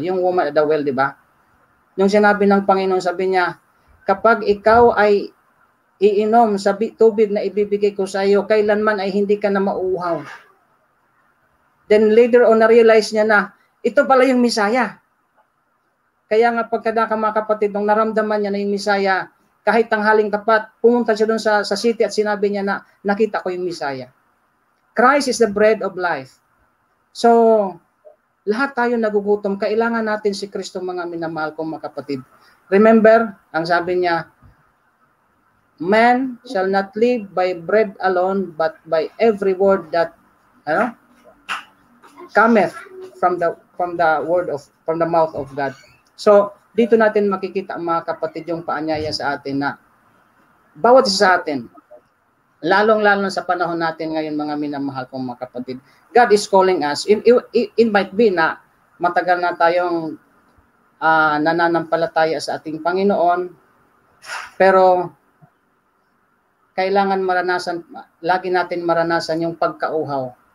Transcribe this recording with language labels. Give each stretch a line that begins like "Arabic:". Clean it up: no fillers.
Filipino: Yung
English: woman at the well,
Filipino: di ba? Yung sinabi ng Panginoon, sabi niya, kapag ikaw ay iinom sa tubig na ibibigay ko sa iyo, kailanman ay hindi ka na mauuhaw.
English: Then later on,
Filipino: na-realize niya na, ito pala yung Misaya. Kaya nga pagkadaka mga kapatid, nung naramdaman niya na yung Misaya, kahit tanghaling tapat, pumunta siya doon sa city at sinabi niya na, nakita ko yung Misaya.
English: Christ is the bread of life.
Filipino: So, lahat tayo nagugutom. Kailangan natin si Kristo, mga minamahal kong mga kapatid.
English: Remember,
Filipino: ang sabi niya,
English: man shall not live by bread alone, but by every word that cometh from the mouth of God.
Filipino: So, dito natin makikita mga kapatid yung paanyaya sa atin na bawat isa sa atin, lalong-lalo sa panahon natin ngayon mga minamahal kong mga kapatid,
English: God is calling us. It might be
Filipino: na matagal na tayong nananampalataya sa ating Panginoon, pero kailangan lagi natin maranasan yung pagkauhaw.